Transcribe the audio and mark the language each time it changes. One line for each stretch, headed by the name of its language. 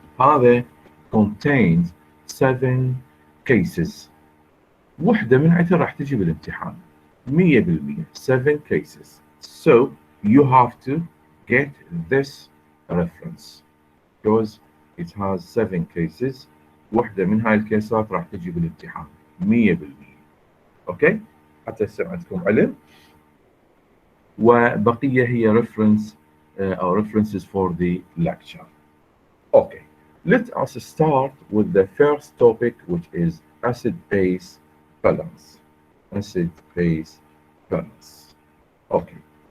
Arabic: هذا
English: contains 7 cases.
Arabic: وحدة من عندها راح تجي بالامتحان 100%.
English: 7 cases. So you have to get this reference because it has 7 cases.
Arabic: وحدة من هاي الكيسات راح تجي بالامتحان 100%. اوكي، حتى يصير عندكم علم. وبقية هي
English: reference or references for the lecture. Okay, let us start with the first topic, which is acid-base balance. Acid-base balance. Okay.